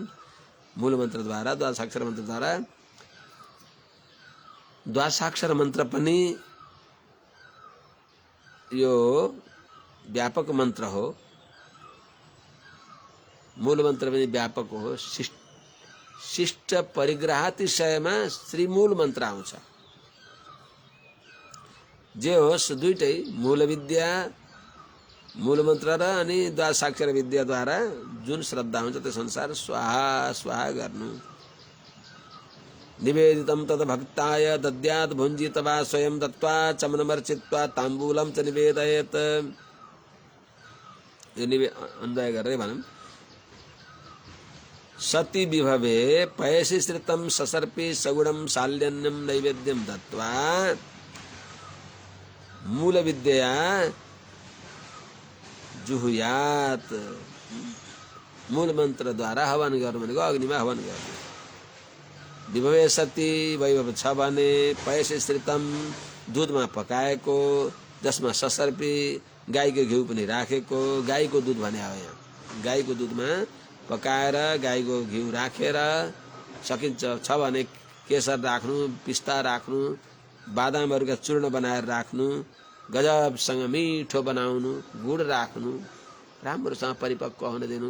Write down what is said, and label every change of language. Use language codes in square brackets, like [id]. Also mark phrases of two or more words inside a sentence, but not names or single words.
[ne] मूल मन्त्रद्वारा, द्वादशाक्षर मन्त्रद्वारा। द्वादशाक्षर मन्त्र पनि यो व्यापक मन्त्र हो, मूल मन्त्र पनि व्यापक हो। शिष्ट परिग्रहातिशयमा श्री मूल मन्त्र आउँछ। जे होस् दुईटै मूल विद्या, मूल मन्त्र र अनि द्वादशाक्षर विद्याद्वारा जुन श्रद्धा हुन्छ त्यस अनुसार स्वाहा स्वाहा गर्नु। [sa] निवेदितं तद भक्ताय दद्यात् भुञ्जीत वा स्वयं दत्त्वा चमनमर्चित्वा ताम्बूलं च निवेदयेत्। [ne] यो अन्वय गरेर भनौँ। [sa] सति विभवे पयसि श्रितं ससर्पी सगुणं शाल्यन्यं नैवेद्यं दत्त्वा मूल विद्या जुहुयात्। [ne] मूल मन्त्र द्वारा हवन गर्नु भनेको अग्निमा हवन गर्नु। [sa] विभवे सति [ne] वैभव छ भने [sa] पयसि श्रितम [ne] दूधमा पकाएको, जसमा ससर्पी गाईको घिउ पनि राखेको, गाईको दूध भने हो यहाँ। गाईको दूधमा पकाएर गाईको घिउ राखेर सकिन्छ छ भने केसर राख्नु, पिस्ता राख्नु, बादामहरूका चूर्ण बनाएर राख्नु, गजबसँग मिठो बनाउनु, गुड राख्नु, राम्रोसँग परिपक्व हुन दिनु।